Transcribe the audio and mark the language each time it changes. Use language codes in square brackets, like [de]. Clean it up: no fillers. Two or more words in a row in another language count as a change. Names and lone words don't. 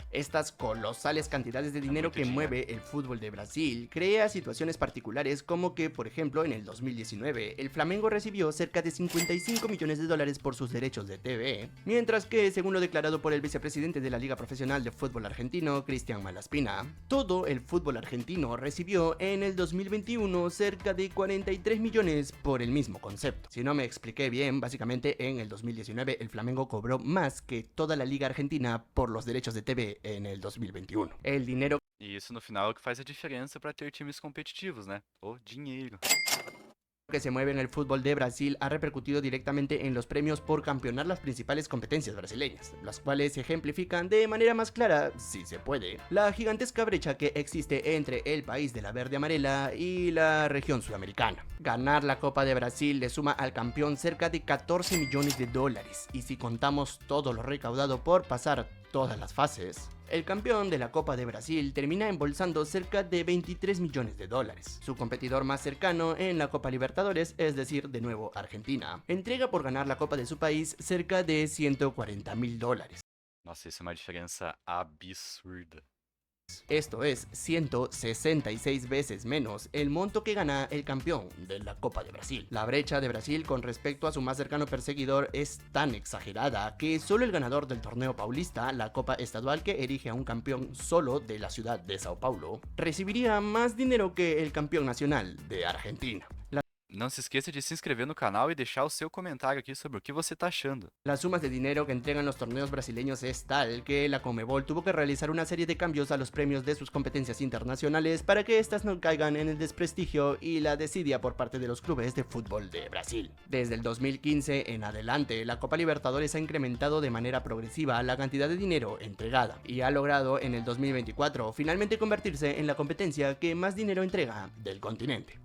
[es] Estas colosales cantidades de dinero que mueve el fútbol de Brasil crea situaciones particulares como que, por ejemplo, en el 2019, el Flamengo recibió cerca de $55 millones por sus derechos de TV, mientras que, según lo declarado por el vicepresidente de la Liga Profesional de Fútbol Argentino, Cristian Malaspina, todo el fútbol argentino recibió en el 2021 cerca de 43 millones por el mismo concepto. Si no me expliqué bien, básicamente en el 2019 el Flamengo cobró más que toda la Liga Argentina por los derechos de TV en el 2021. El dinero [pt] E isso no final é o que faz a diferença para ter times competitivos, né? O dinheiro. [es] que se mueve en el fútbol de Brasil ha repercutido directamente en los premios por campeonar las principales competencias brasileñas, las cuales ejemplifican de manera más clara, si se puede, la gigantesca brecha que existe entre el país de la [pt] verde amarela [es] y la región sudamericana. Ganar la Copa de Brasil le suma al campeón cerca de $14 millones, y si contamos todo lo recaudado por pasar todas las fases, el campeón de la Copa de Brasil termina embolsando cerca de $23 millones. Su competidor más cercano en la Copa Libertadores, es decir, de nuevo Argentina, entrega por ganar la Copa de su país cerca de $140.000. [pt] Nossa, isso é uma diferença absurda. [es] Esto es 166 veces menos el monto que gana el campeón de la Copa de Brasil. La brecha de Brasil con respecto a su más cercano perseguidor es tan exagerada que solo el ganador del torneo paulista, la Copa Estadual que erige a un campeón solo de la ciudad de Sao Paulo, recibiría más dinero que el campeón nacional de Argentina. [pt] Não se esqueça de se inscrever no canal e deixar o seu comentário aqui sobre o que você tá achando. [es] Las sumas de dinero que entregan los torneos brasileños es tal que la Conmebol tuvo que realizar una serie de cambios a los premios de sus competencias internacionales para que estas no caigan en el desprestigio y la desidia por parte de los clubes de fútbol de Brasil. Desde el 2015 en adelante, la Copa Libertadores ha incrementado de manera progresiva la cantidad de dinero entregada y ha logrado en el 2024 finalmente convertirse en la competencia que más dinero entrega del continente.